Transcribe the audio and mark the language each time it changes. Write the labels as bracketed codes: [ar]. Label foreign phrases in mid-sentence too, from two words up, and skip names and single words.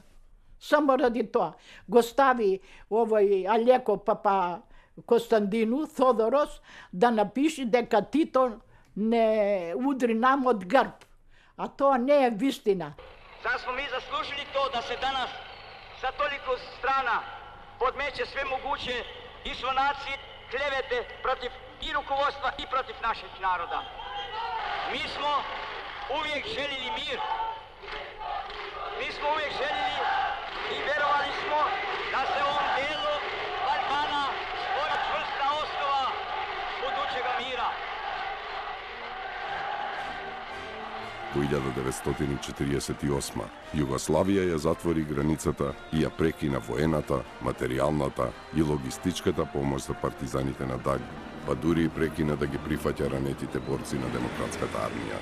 [mk] Само ради тоа го стави овој Алеко Папа Костандину Тодорос да напиши дека Тито не удри нам од грб. А тоа не е вистина. [sr] Зар смо ми заслужили то да се данас за толико страна подмече све могуче дисонации, клевете против и руководства и против нашeg народа. Mi smo uvijek željeli mir. Mi smo uvijek željeli i verovali smo da se u ovom delu Balkana stvori čvrsta osnova budućega mira. [mk] Во 1948 Југославија ја затвори границата и ја прекина воената, материјалната и логистичката помош за партизаните на ДАГ, па дури и прекина да ги прифаќа ранетите борци на демократската армија.